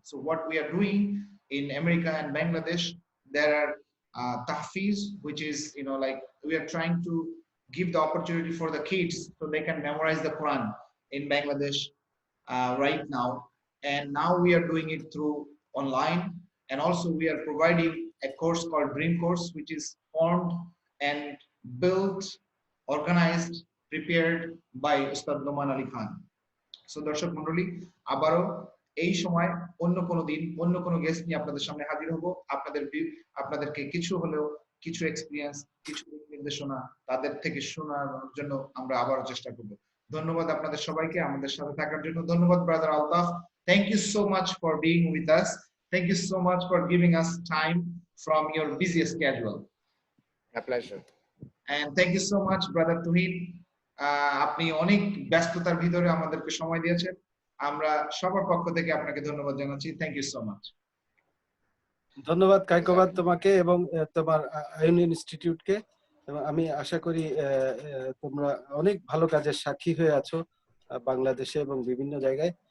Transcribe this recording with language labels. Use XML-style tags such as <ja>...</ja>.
<en>So what we are doing in America and Bangladesh, there are tahfiz, which is, like we are trying to give the opportunity for the kids so they can memorize the Quran in Bangladesh right now. And now we are doing it through online. And also we are providing a course called Dream Course, which is formed and built, organized, prepared by Ustad Noman Ali Khan.</en> <bn>So দর্শক মণ্ডলী, আবারও এই সময় অন্য কোনো দিন অন্য কোনো গেস্ট নিয়ে আপনাদের সামনে হাজির হব। আপনাদেরকে কিছু হলেও কিছু এক্সপিরিয়েন্স, কিছু নির্দেশনা তাদের থেকে শোনার জন্য আমরা আবারও চেষ্টা করব। ধন্যবাদ আপনাদের সবাইকে আমাদের সাথে থাকার জন্য। ধন্যবাদ brother Altaf.</bn> <en>Thank you so much for being with us. Thank you so much for giving us time from your busy schedule. My pleasure. And thank you so much brother Tuhin.</en> <bn>আপনি অনেক ব্যস্ততার ভিতরে আমাদেরকে সময় দিয়েছেন। আমরা সবার পক্ষ থেকে আপনাকে ধন্যবাদ জানাচ্ছি।</bn> <en>Thank you so much.</en> <bn>ধন্যবাদ কাইকোবাদ তোমাকে এবং তোমার আউন ইনস্টিটিউটকে। আমি আশা করি তোমরা অনেক ভালো কাজের সাক্ষী হয়ে আছো বাংলাদেশে এবং বিভিন্ন জায়গায়।</bn>